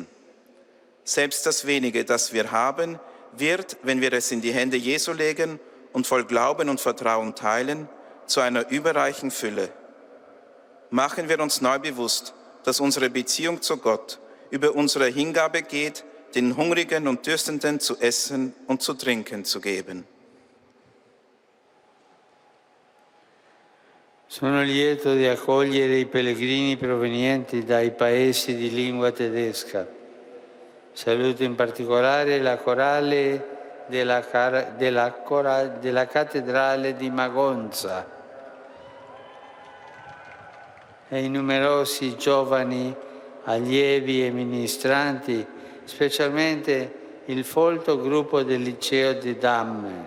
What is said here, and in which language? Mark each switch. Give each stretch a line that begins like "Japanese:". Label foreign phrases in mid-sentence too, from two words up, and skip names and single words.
German: Selbst das Wenige, das wir haben, wird, wenn wir es in die Hände Jesu legen und voll Glauben und Vertrauen teilen, zu einer überreichen Fülle. Machen wir uns neu bewusst, dass unsere Beziehung zu Gott über unsere Hingabe geht, den Hungrigen und Dürstenden zu essen und zu trinken zu geben.
Italian: Sono lieto di accogliere i pellegrini provenienti dai paesi di lingua tedesca. Saluto in particolare la corale della cattedrale di Magonza e i numerosi giovani allievi e ministranti, specialmente il folto gruppo del liceo di Damme.